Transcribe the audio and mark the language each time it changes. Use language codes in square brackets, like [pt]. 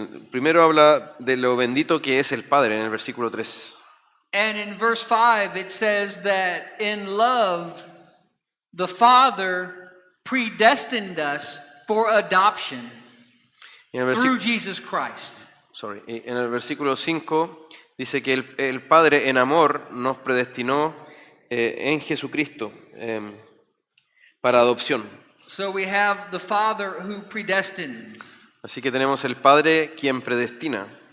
[es] Primero habla de lo bendito que es el Padre en el versículo 3. [en] And in verse 5 it says that in love the Father predestined us for adoption [es] Y en el [en] through Jesus Christ. [es] En el versículo 5 dice que el Padre en amor nos predestinó en Jesucristo para adopción. [en] So we have the Father who predestines. [es] Así que tenemos el Padre quien predestina.